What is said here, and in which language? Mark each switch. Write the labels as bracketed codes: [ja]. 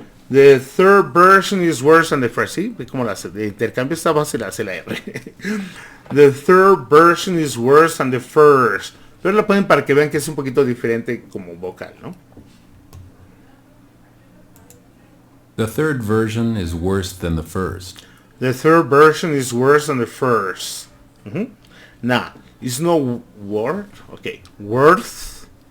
[en] The third version is worse than the first. [es] ¿Sí? Como de intercambio esta base la hace la R. [en] The third version is worse than the first. [es] Pero lo ponen para que vean que es un poquito diferente como vocal, ¿no? [en] The third version is worse than the first. The third version is worse than the first. Now, it's no word. Okay. Worth.